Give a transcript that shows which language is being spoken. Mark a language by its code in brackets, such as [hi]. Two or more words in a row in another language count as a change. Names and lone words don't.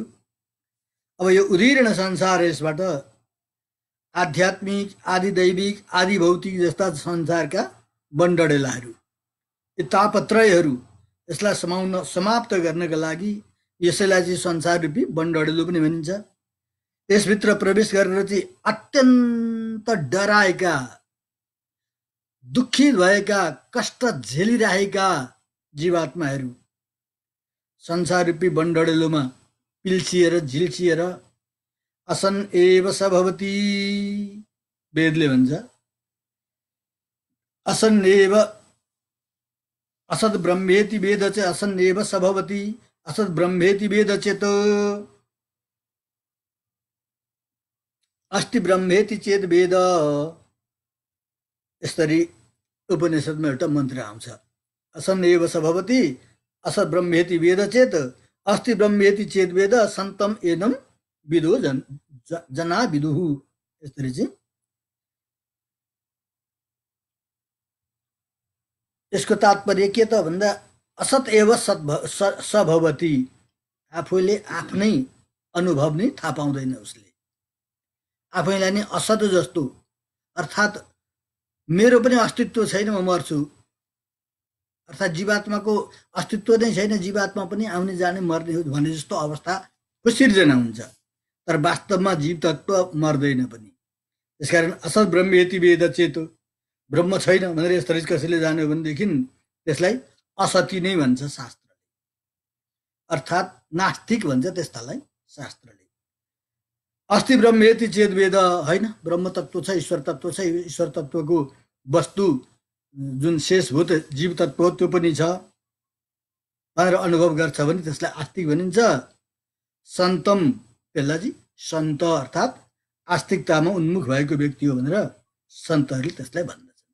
[ne] अब यो उदीर्ण संसार, यसबाट आध्यात्मिक, आदिदैविक, आदि भौतिक जस्ता संसारका बन्डडेलाहरू, यी तापत्रयहरू, यसलाई समाप्त गर्नका लागि यसैलाई चाहिँ संसार रूपी बन्डडेलो पनि भनिन्छ। यसभित्र प्रवेश गरेर चाहिँ अत्यन्त डराएका, दुखित भएका, कष्ट झेलिरहेका जीवात्माहरू संसार रूपी बन्डडेलोमा पिल्सिएर झिल्सिएर [sa] असन एव स भवति, [ne] वेदले भन्छ [sa] असन एव, असद ब्रह्मेति वेद च असन एव स भवति, असद ब्रह्मेति वेद चेत अस्ति ब्रह्मेति चेत वेद। [ne] यसरी उपनिषदमा एउटा मन्त्र आउँछ, [sa] असन एव स भवति, असद ब्रह्मेति वेद चेत अस्ति ब्रह्मेति चेत वेद, सन्तम एनम विदो जना विदुहु। [ne] यसरी चाहिँ यसको तात्पर्य के त भन्दा [sa] असत एव सभवती, [ne] आफूले आफ्नै अनुभव नै थाहा पाउँदैन उसले, आफैलाई नै असत जस्तो, अर्थात् मेरो पनि अस्तित्व छैन, म मर्छु, अर्थात् जीवात्माको अस्तित्व नै छैन, जीवात्मा पनि आउने जाने मर्ने हो भने जस्तो अवस्थाको सिर्जना हुन्छ। तर वास्तवमा जीव तत्त्व मर्दैन पनि। त्यसकारण [sa] असत ब्रह्मेति वेद चेतो, [ne] ब्रह्म छैन भनेर यसरी कसैले जान्यो भनेदेखि त्यसलाई असति नै भन्छ शास्त्रले, अर्थात् नास्तिक भन्छ त्यस्तालाई शास्त्रले। [sa] अस्ति ब्रह्मेति चेत वेद, [ne] होइन ब्रह्म तत्त्व छ, ईश्वर तत्त्व छ, ईश्वर तत्त्वको वस्तु जुन शेषभूत जीव तत्त्व त्यो पनि छ भनेर अनुभव गर्छ भने त्यसलाई आस्तिक भनिन्छ। सन्तम, त्यसलाई सन्त अर्थात् आस्तिकतामा उन्मुख भएको व्यक्ति हो भनेर सन्तहरूले त्यसलाई भन्दछन्।